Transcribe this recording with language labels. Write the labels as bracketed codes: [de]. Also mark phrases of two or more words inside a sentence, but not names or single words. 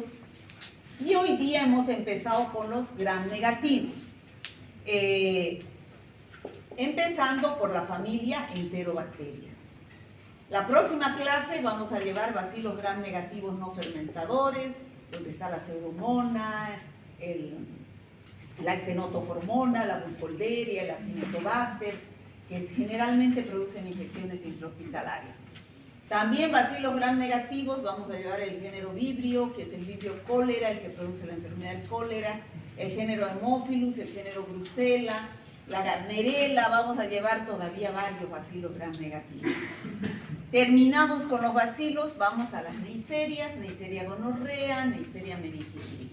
[es] Y hoy día hemos empezado con los gram negativos. Empezando por la familia Enterobacterias. La próxima clase vamos a llevar bacilos gram negativos no fermentadores, donde está la pseudomonas, la estenotoformona, la burkholderia, la cinetobacter, que generalmente producen infecciones intrahospitalarias. También bacilos gram negativos vamos a llevar el género Vibrio, que es el Vibrio cólera, el que produce la enfermedad del cólera, el género Haemophilus, el género Brucella, la Gardnerella. Vamos a llevar todavía varios bacilos gram negativos. Terminamos con los bacilos, vamos a las Neisseria gonorrea, Neisseria meningitis.